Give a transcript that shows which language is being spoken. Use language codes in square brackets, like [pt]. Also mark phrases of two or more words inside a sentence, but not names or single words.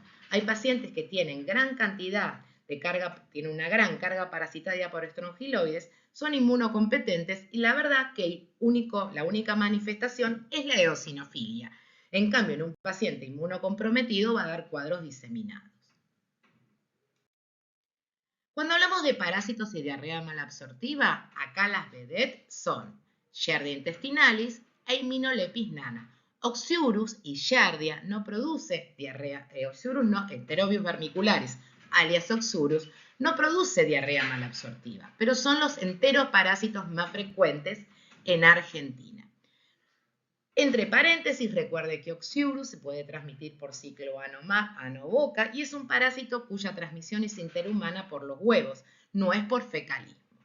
[es] Hay pacientes que tienen gran cantidad de carga, tienen una gran carga parasitaria por estrongiloides, son inmunocompetentes y la verdad que la única manifestación es la eosinofilia. En cambio, en un paciente inmunocomprometido va a dar cuadros diseminados. Cuando hablamos de parásitos y diarrea malabsortiva, acá las vedettes son Giardia intestinalis e Immunolepis nana. Oxyurus y Giardia no produce diarrea, Oxyurus no, Enterobius vermicularis, alias Oxyurus, no produce diarrea malabsortiva, pero son los enteroparásitos más frecuentes en Argentina. Entre paréntesis, recuerde que Oxyurus se puede transmitir por ciclo ano-boca y es un parásito cuya transmisión es interhumana por los huevos, no es por fecalismo.